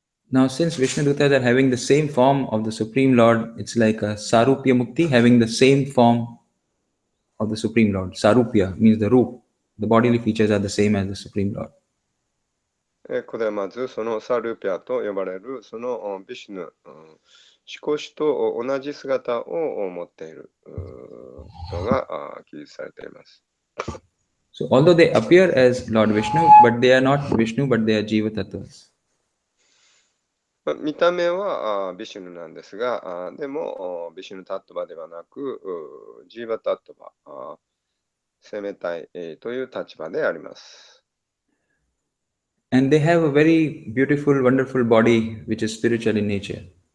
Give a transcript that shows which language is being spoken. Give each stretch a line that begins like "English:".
English: Now, since Vishnu Dutas are having the same form of the Supreme Lord, it's like a Sarupya Mukti having the same form of the Supreme Lord. Sarupya means the roop. The bodily features are the same as the Supreme Lord.
Japanese: ここでまずそのサルピアと呼ばれるそのビシュヌ、思考主と同じ姿を持っていることが記述されています。
English: So, although they appear as Lord Vishnu, but they are not Vishnu, but they are Jiva Tattvas.
Japanese: 見た目はビシュヌなんですが、でもビシュヌタットバではなく、ジーバタットバ、生命体という立場であります。
English: And they have a very beautiful, wonderful body which is spiritual in nature.